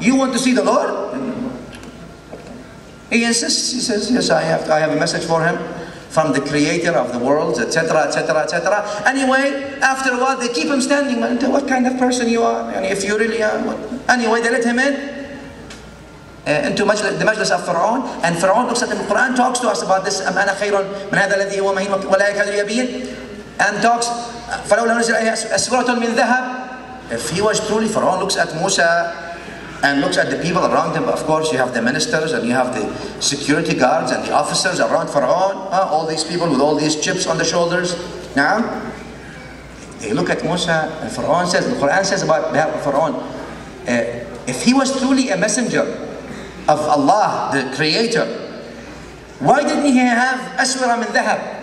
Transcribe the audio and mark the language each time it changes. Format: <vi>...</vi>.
<en>You want to see the Lord? He insists, he says, yes, I have a message for him from the creator of the worlds, etc., etc., etc. Anyway, after a while, they keep him standing. What kind of person you are? And if you really are. Anyway, they let him into the majlis of Pharaoh. And Pharaoh looks at him. The Quran talks to us about this.</en> <ar>أَمْ أَنَا خَيْرٌ مِنْ هَذَا الَّذِي هُوَ مَهِينٌ وَلَا يَكَادُ يَبِينُ.</ar> <en>And talks,</en> <ar>فَلَوْلَا نُزِلَ عَلَيْهِ أَسْوَرَةٌ مِنْ ذَهَبٍ.</ar> <en>If he was truly, Pharaoh looks at Musa and looks at the people around him. Of course, you have the ministers and you have the security guards and the officers around Pharaoh. All these people with all these chips on the shoulders. Now, they look at Musa, and Pharaoh says, the Quran says about Pharaoh, if he was truly a messenger of Allah, the Creator, why didn't he have</en> <ar>aswara min dhahab?</ar>